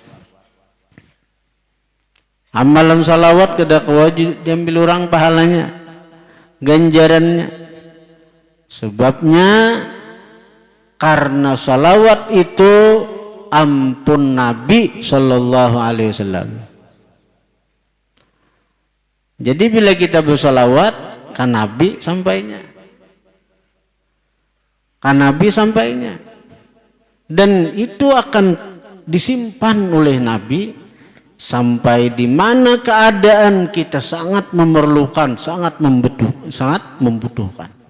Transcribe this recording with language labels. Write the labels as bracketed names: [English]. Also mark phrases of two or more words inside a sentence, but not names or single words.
[Indonesian] Amalan salawat kada wajib diambil orang pahalanya, ganjarannya. Sebabnya karena salawat itu ampun Nabi [Arabic] Sallallahu Alaihi Wasallam. [Indonesian] Jadi bila kita bersalawat, kan Nabi sampainya, dan itu akan disimpan oleh Nabi sampai di mana keadaan kita sangat memerlukan, sangat membutuhkan.